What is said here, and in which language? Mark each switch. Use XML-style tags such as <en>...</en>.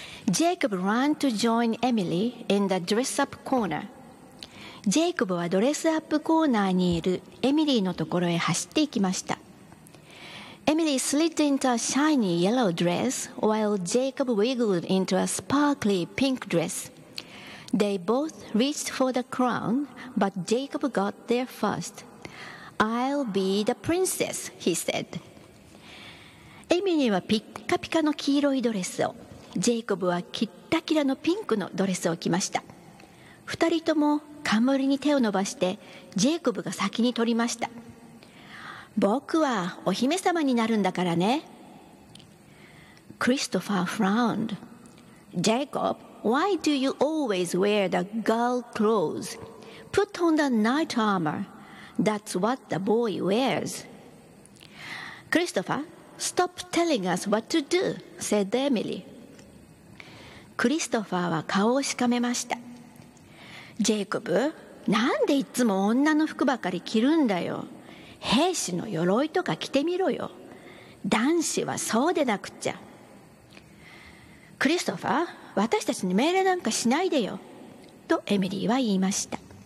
<en>Jacob ran to join Emily in the dress-up corner.</en> <ja>Jacob はドレスアップコーナーにいるエミリーのところへ走っていきました。</ja> <en>Emily slid into a shiny yellow dress while Jacob wiggled into a sparkly pink dress. They both reached for the crown, but Jacob got there first. I'll be the princess, he said.</en> <ja>Emily はピッカピカの黄色いドレスを、ジェイコブはキッラキラのピンクのドレスを着ました。二人とも冠に手を伸ばしてジェイコブが先に取りました。僕はお姫様になるんだからね。クリストファー</ja> <en>frowned. Jacob, why do you always wear the girl clothes? Put on the knight armor. That's what the boy wears. クリストファー stop telling us what to do, said Emily.</en> <ja>クリストファーは顔をしかめました。ジェイコブ、なんでいつも女の服ばかり着るんだよ。兵士の鎧とか着てみろよ。男子はそうでなくっちゃ。クリストファー、私たちに命令なんかしないでよ。とエミリーは言いました。</ja>